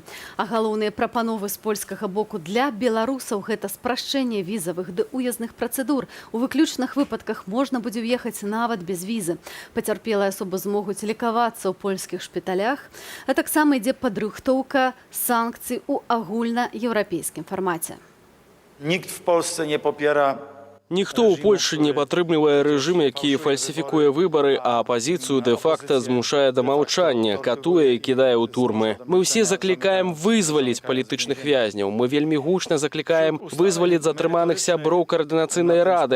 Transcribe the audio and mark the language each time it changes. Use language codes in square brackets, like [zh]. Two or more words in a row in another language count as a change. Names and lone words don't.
[be] А галоўныя прапановы з польскага боку для беларусаў гэта спрашчэнне візавых ды уездных працэдур. У выключных выпадках можна будзе ўехаць нават без візы. Пацярпелыя асобы змогуць лекавацца ў польскіх шпіталях, а таксама ідзе падрыхтоўка санкцый у агульнаеўрапейскім фармаце. [pl] Nikt w Polsce nie popiera. [be] Ніхто ў Польшчы не падтрымлівае рэжым, які фальсіфікуе выбары, а апазіцыю дэ-факта змушае да маўчання, катуе і кідае ў турмы. Мы ўсе заклікаем вызваліць палітычных вязняў. Мы вельмі гучна заклікаем вызваліць затрыманых сяброў каардынацыйнай рады.